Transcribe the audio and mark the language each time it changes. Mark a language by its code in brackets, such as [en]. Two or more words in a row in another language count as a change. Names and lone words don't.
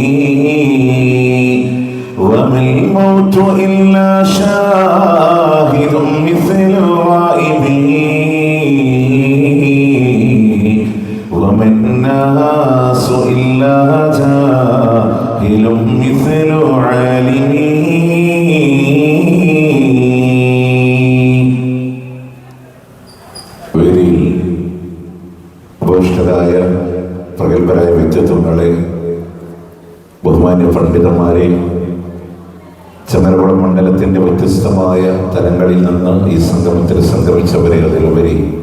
[ar] وما الموت إلا شاهد مثل الغائبين، وما الناس إلا جاهل مثل عالمين. [ml] ഉപവിഷ്ടരായ പ്രഗത്ഭരായ വ്യക്തിത്വങ്ങളെ, ബഹുമാന്യ പണ്ഡിതന്മാരെ, ചമരകുളം മണ്ഡലത്തിൻ്റെ വ്യത്യസ്തമായ തലങ്ങളിൽ നിന്ന് ഈ സംഗമത്തിൽ സംഗമിച്ചവരെ, അതിലുപരി